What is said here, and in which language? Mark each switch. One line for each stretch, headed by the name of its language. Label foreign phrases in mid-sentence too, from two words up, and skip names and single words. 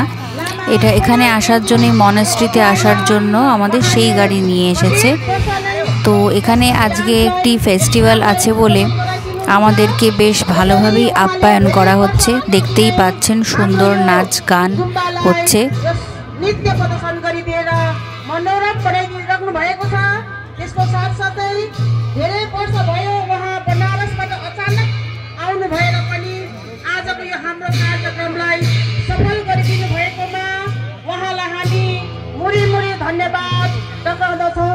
Bangla: এটা এখানে আসার জন্য, মনাস্ট্রিতে আসার জন্য আমাদের সেই গাড়ি নিয়ে এসেছে। তো এখানে আজকে একটি ফেস্টিভ্যাল আছে বলে আমাদেরকে বেশ ভালোভাবেই আপ্যায়ন করা হচ্ছে। দেখতেই পাচ্ছেন সুন্দর নাচ গান হচ্ছে।
Nepali: त्यसको साथसाथै धेरै वर्ष भयो उहाँ बनारसबाट अचानक आउनु भएर पनि आजको यो हाम्रो कार्यक्रमलाई सफल गरिदिनु भएकोमा उहाँलाई हामी मुरी मुरी धन्यवाद टक्राउँदछौँ।